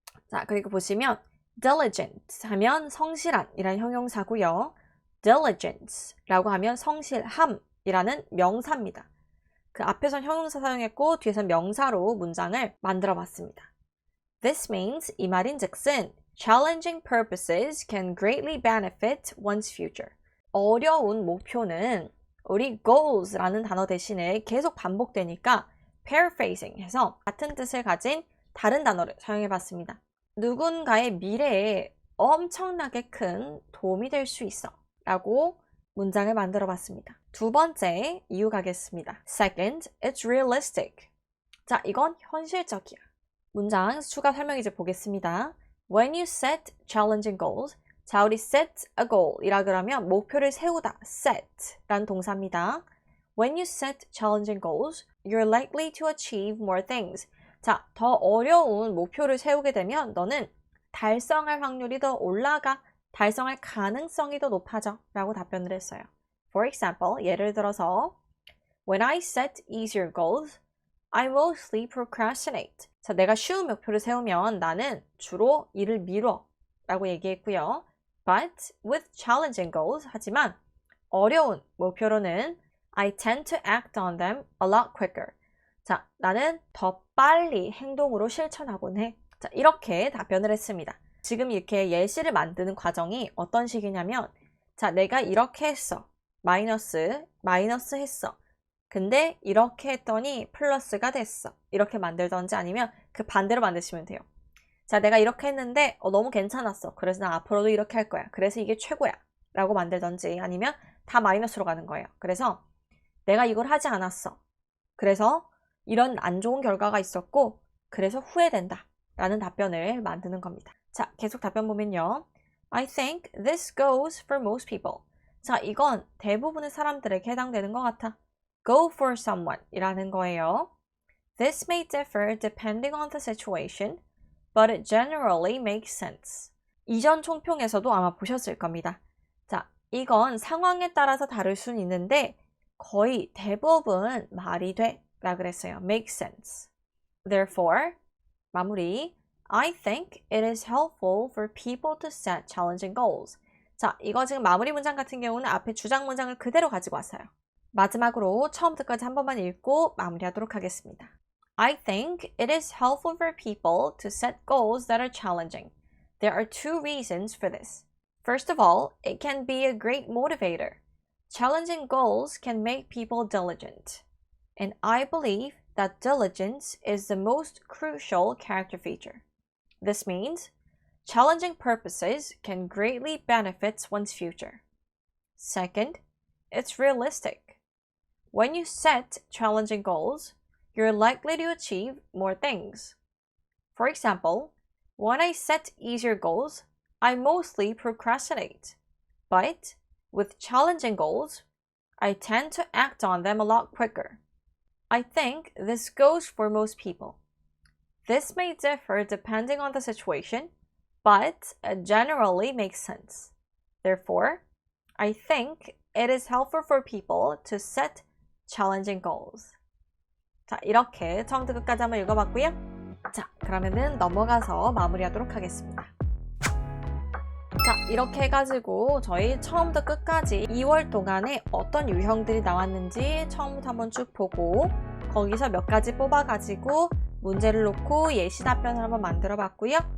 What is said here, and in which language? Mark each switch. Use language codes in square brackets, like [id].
[ko] 자, 그리고 보시면 diligent 하면 성실한 이란 형용사고요. diligence라고 하면 성실함이라는 명사입니다. 그 앞에선 형용사 사용했고 뒤에선 명사로 문장을 만들어 봤습니다. [en] This means [ko] 이 말인즉슨 [en] challenging purposes can greatly benefit one's future. [ko] 어려운 목표는 우리 goals라는 단어 대신에 계속 반복되니까 paraphrasing 해서 같은 뜻을 가진 다른 단어를 사용해 봤습니다. 누군가의 미래에 엄청나게 큰 도움이 될 수 있어 라고 문장을 만들어 봤습니다. 두 번째 이유 가겠습니다. [en] Second, it's realistic. [ko] 자, 이건 현실적이야. 문장 추가 설명 이제 보겠습니다. [en] When you set challenging goals, [ko] 자, 우리 set a goal 이라 그러면 목표를 세우다, set 라는 동사입니다. [en] When you set challenging goals, you're likely to achieve more things. [ko] 자, 더 어려운 목표를 세우게 되면 너는 달성할 확률이 더 올라가, 달성할 가능성이 더 높아져 라고 답변을 했어요. [en] For example, [ko] 예를 들어서 [en] When I set easier goals, I mostly procrastinate. [ko] 자, 내가 쉬운 목표를 세우면 나는 주로 일을 미뤄 라고 얘기했고요. [en] But with challenging goals, [ko] 하지만 어려운 목표로는 [en] I tend to act on them a lot quicker. [ko] 자, 나는 더 빨리 행동으로 실천하곤 해. 자, 이렇게 답변을 했습니다. 지금 이렇게 예시를 만드는 과정이 어떤 식이냐면 자, 내가 이렇게 했어. 마이너스 했어. 근데 이렇게 했더니 플러스가 됐어. 이렇게 만들던지 아니면 그 반대로 만드시면 돼요. 자, 내가 이렇게 했는데 너무 괜찮았어. 그래서 나 앞으로도 이렇게 할 거야. 그래서 이게 최고야. 라고 만들던지 아니면 다 마이너스로 가는 거예요. 그래서 내가 이걸 하지 않았어. 그래서 이런 안 좋은 결과가 있었고 그래서 후회된다. 라는 답변을 만드는 겁니다. 자, 계속 답변 보면요. [en] I think this goes for most people. [ko] 자, 이건 대부분의 사람들에게 해당되는 것 같아. [en] Go for someone [ko] 이라는 거예요. [en] This may differ depending on the situation, but it generally makes sense. [ko] 이전 총평에서도 아마 보셨을 겁니다. 자, 이건 상황에 따라서 다를 수는 있는데 거의 대부분 말이 돼 라 그랬어요. [en] Make sense. Therefore, 마무리. I think it is helpful for people to set challenging goals. [ko] 자, 이거 지금 마무리 문장 같은 경우는 앞에 주장 문장을 그대로 가지고 왔어요. 마지막으로 처음부터까지 한 번만 읽고 마무리하도록 하겠습니다. [en] I think it is helpful for people to set goals that are challenging. There are two reasons for this. First of all, it can be a great motivator. Challenging goals can make people diligent. And I believe that diligence is the most crucial character feature. This means challenging purposes can greatly benefit one's future. Second, it's realistic. When you set challenging goals, you're likely to achieve more things. For example, when I set easier goals, I mostly procrastinate. But with challenging goals, I tend to act on them a lot quicker. I think this goes for most people. This may differ depending on the situation, but it generally makes sense. Therefore, I think it is helpful for people to set challenging goals. [ko] 자, 이렇게 처음부터 끝까지 한번 읽어봤고요. 자, 그러면은 넘어가서 마무리하도록 하겠습니다. 자, 이렇게 해가지고 저희 처음부터 끝까지 2월 동안에 어떤 유형들이 나왔는지 처음부터 한번 쭉 보고 거기서 몇 가지 뽑아가지고 문제를 놓고 예시 답변을 한번 만들어 봤고요.